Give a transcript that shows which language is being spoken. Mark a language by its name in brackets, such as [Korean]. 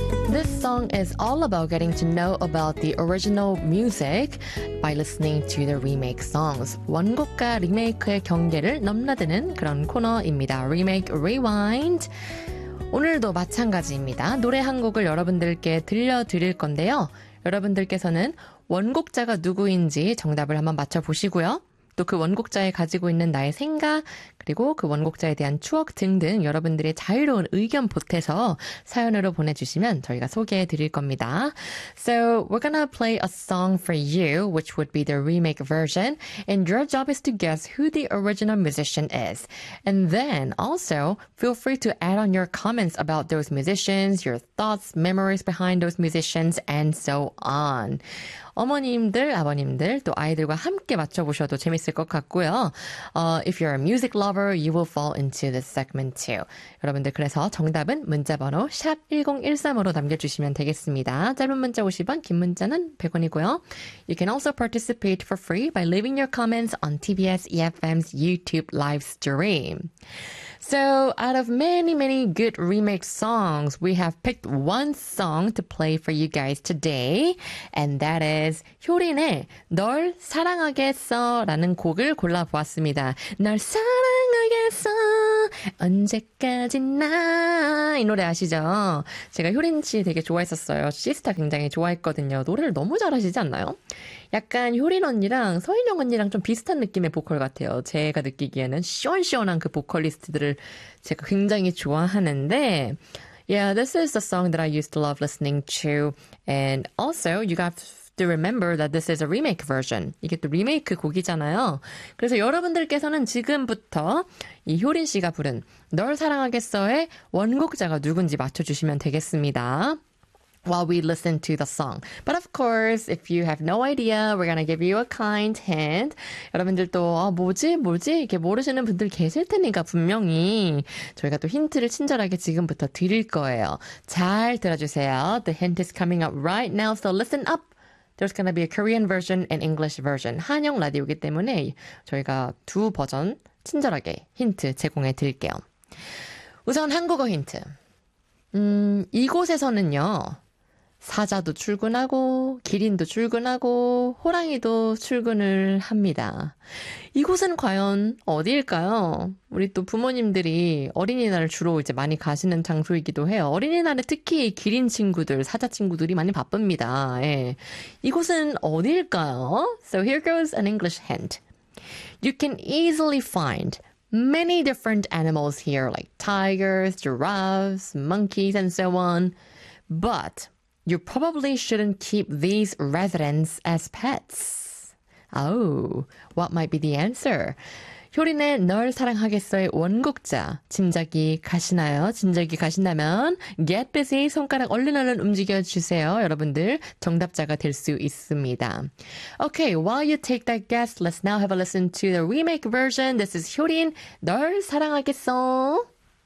[English] This song is all about getting to know about the original music by listening to the remake songs. [Korean] 원곡과 리메이크의 경계를 넘나드는 그런 코너입니다. [English] Remake Rewind. [Korean] 오늘도 마찬가지입니다. 노래 한 곡을 여러분들께 들려드릴 건데요. 여러분들께서는 원곡자가 누구인지 정답을 한번 맞춰보시고요. 또 그 원곡자에 가지고 있는 나의 생각, 그리고 그 원곡자에 대한 추억 등등 여러분들의 자유로운 의견 보태서 사연으로 보내주시면 저희가 소개해 드릴 겁니다. [English] So we're gonna play a song for you, which would be the remake version. And your job is to guess who the original musician is. And then also feel free to add on your comments about those musicians, your thoughts, memories behind those musicians, and so on. [Korean] 어머님들, 아버님들, 또 아이들과 함께 맞춰보셔도 재밌을 것 같고요. [English] If you're a music lover, you will fall into this segment too. [Korean] 여러분들, 그래서 정답은 문자번호 샵1013으로 남겨주시면 되겠습니다. 짧은 문자 50원, 긴 문자는 100원이고요. [English] You can also participate for free by leaving your comments on TBS EFM's YouTube live stream. So, out of many, many good remake songs, we have picked one song to play for you guys today. And that is [Korean] 효린의 널 사랑하겠어 라는 곡을 골라보았습니다. 널 사랑하겠어 언제까지나 이 노래 아시죠? 제가 효린 씨 되게 좋아했었어요. 시스타 굉장히 좋아했거든요. 노래를 너무 잘하시지 않나요? 약간 효린 언니랑 서인영 언니랑 좀 비슷한 느낌의 보컬 같아요. 제가 느끼기에는 시원시원한 그 보컬리스트들을 제가 굉장히 좋아하는데 [English] Yeah, this is the song that I used to love listening to. And also, you have to remember that this is a remake version. [Korean] 이게 또 리메이크 곡이잖아요. 그래서 여러분들께서는 지금부터 이 효린 씨가 부른 널 사랑하겠어의 원곡자가 누군지 맞춰주시면 되겠습니다. [English] While we listen to the song. But of course, if you have no idea, we're gonna give you a kind hint. [Korean] 여러분들도 아 뭐지? 이렇게 모르시는 분들 계실 테니까 분명히 저희가 또 힌트를 친절하게 지금부터 드릴 거예요. 잘 들어주세요. [English] The hint is coming up right now, so listen up. There's gonna be a Korean version and English version. [Korean] 한영 라디오이기 때문에 저희가 두 버전 친절하게 힌트 제공해 드릴게요. 우선 한국어 힌트. 이곳에서는요, 사자도 출근하고, 기린도 출근하고, 호랑이도 출근을 합니다. 이곳은 과연 어디일까요? 우리 또 부모님들이 어린이날을 주로 이제 많이 가시는 장소이기도 해요. 어린이날에 특히 기린 친구들, 사자 친구들이 많이 바쁩니다. [English] 예. [Korean] 이곳은 어디일까요? [English] So here goes an English hint. You can easily find many different animals here, like tigers, giraffes, monkeys, and so on. But you probably shouldn't keep these residents as pets. Oh, what might be the answer? [Korean] 효린의 널 사랑하겠어의 원곡자. 짐작이 가시나요? 짐작이 가신다면 [English] get busy, [Korean] 손가락 얼른 움직여주세요. 여러분들 정답자가 될 수 있습니다. [English] Okay, while you take that guess, let's now have a listen to the remake version. This is 효린, 널 사랑하겠어.